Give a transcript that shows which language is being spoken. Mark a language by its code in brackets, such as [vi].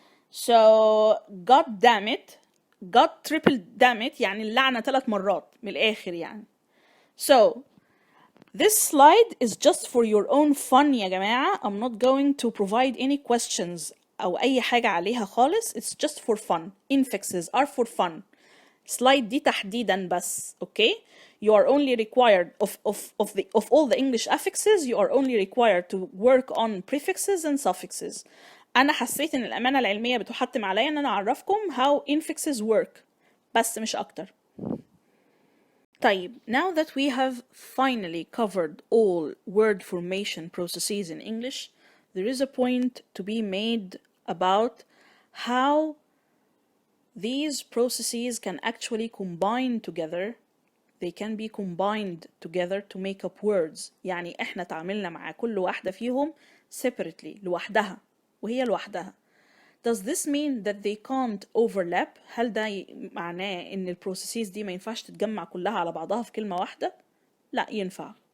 [en] So God damn it, God triple damn it [ar] يعني اللعنة 3 مرات من الآخر يعني. [en] So this slide is just for your own fun [ar] يا جماعة. [en] I'm not going to provide any questions [ar] أو أي حاجة عليها خالص. [en] It's just for fun. Infixes are for fun. [ar] Slide دي تحديدا بس, okay? [en] You are only required of all the English affixes, you are only required to work on prefixes and suffixes. [ar] أنا حسيت إن الأمانة العلمية بتحتم عليا إن أنا أعرفكم [en] how infixes work، [ar] بس مش أكتر. [en] طيب now that we have finally covered all word formation processes in English, there is a point to be made about how these processes can actually combine together. They can be combined together to make up words. [ar] يعني احنا تعاملنا مع كل واحدة فيهم separately، لوحدها وهي لوحدها. [en] Does this mean that they can't overlap؟ [ar] هل ده معناه ان البروسيسز دي ما ينفعش تتجمع كلها على بعضها في كلمة واحدة؟ لا، ينفع.